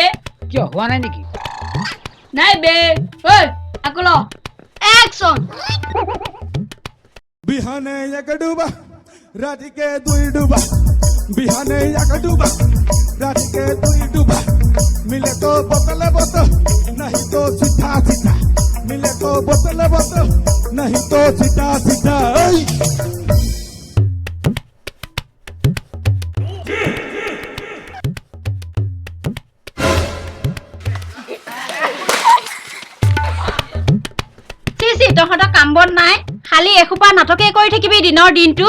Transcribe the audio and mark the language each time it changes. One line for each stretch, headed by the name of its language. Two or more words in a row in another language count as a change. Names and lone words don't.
Assamese: কিয় হোৱা নাই নেকি নাই বে ঐ আকৌ ল একচন
Hindi: बिहाने एक डूबा रात के दुई डूबा बिहाने एक डूबा रात के दुई डूबा मिले तो बोतले बोतल नहीं तो सीधा सीधा मिले तो बोतले बोतल नहीं तो सीधा सीधा
Assamese: তহঁতৰ কাম বন নাই খালি এখোপা নাটকে কৰি থাকিবি দিনৰ দিনটো